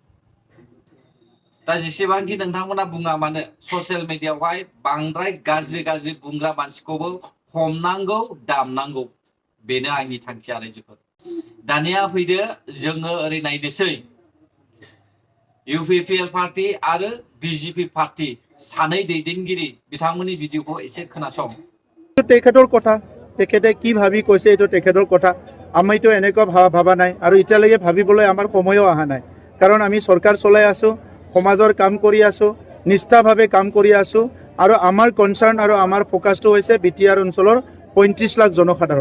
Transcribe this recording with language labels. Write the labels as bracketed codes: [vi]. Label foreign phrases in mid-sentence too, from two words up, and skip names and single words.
[brx] दा जेसेबांखि नोंथांमोना बुङा मानो, ससियेल मिडियायावहाय बांद्राय गाज्रि गाज्रि बुंग्रा मानसिखौबो हमनांगौ, दामनांगौ। बेनो आंनि थांखिया रायजोफोर। दानिया फैदो जोङो ओरै नायनोसै, इउपिपिएल पार्टी आरो बिजेपि पार्टी सानै दैदेनगिरि बिथांमोननि भिडिअखौ एसे खोनासं। [as] তেখেতৰ কথা, তেখেতে কি ভাবি কৈছে এইটো তেখেতৰ কথা। আমিতো এনেকুৱা ভাবা নাই আৰু এতিয়ালৈকে ভাবিবলৈ আমাৰ সময়ো অহা নাই। কাৰণ আমি চৰকাৰ চলাই আছোঁ, সমাজৰ কাম কৰি আছোঁ, নিষ্ঠাভাৱে কাম কৰি আছোঁ আৰু আমাৰ কনচাৰ্ণ আৰু আমাৰ ফ'কাছটো হৈছে বিটিআৰ অঞ্চলৰ 35 লাখ জনসাধাৰণ।